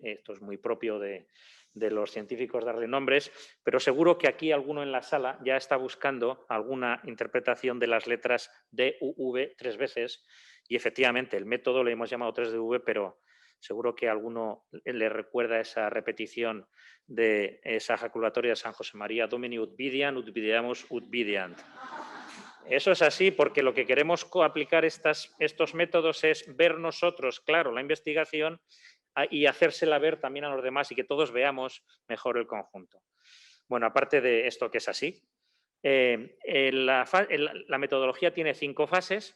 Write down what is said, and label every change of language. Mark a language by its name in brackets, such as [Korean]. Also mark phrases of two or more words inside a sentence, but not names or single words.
[Spanish] Esto es muy propio de los científicos darle nombres, pero seguro que aquí alguno en la sala ya está buscando alguna interpretación de las letras DUV 3 veces y efectivamente el método le hemos llamado 3DUV, pero seguro que a alguno le recuerda esa repetición de esa ejaculatoria de San José María, [Latin] Domini ut vidiant, ut videamus ut vidiant. [Spanish] Eso es así porque lo que queremos aplicar estos métodos es ver nosotros, claro, la investigación y hacérsela ver también a los demás y que todos veamos mejor el conjunto. Bueno, aparte de esto que es así, la metodología tiene 5 fases.